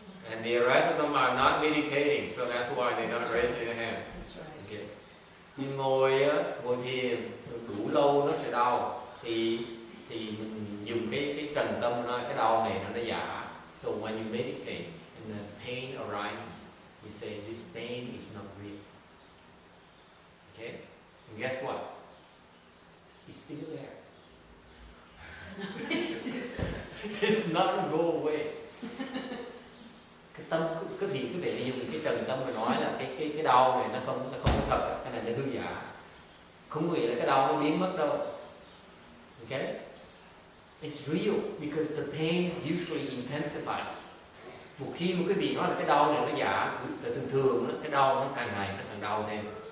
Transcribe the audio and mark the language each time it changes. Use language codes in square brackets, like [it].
[en] And the rest of them are not meditating, so that's why they're not raising their hands. Okay. [vi] Nhưng ngồi thiền đủ lâu nó sẽ đau. Thì mình dùng cái trần tâm nó, cái đau này nó giả. [en] So when you meditate and the pain arises, you say this pain is not real. Okay? And guess what? It's still there. It's not going to go away. [vi] Cái tâm, cái vị dùng cái trần tâm mà nói là cái đau này nó không có thật, cái này nó hư giả. Không có nghĩa là cái đau nó biến mất đâu. [en] Okay? It's real because the pain usually intensifies. [vi] Một khi một cái vị nói là cái đau này nó giả, là thường cái đau nó càng ngày nó càng đau thêm.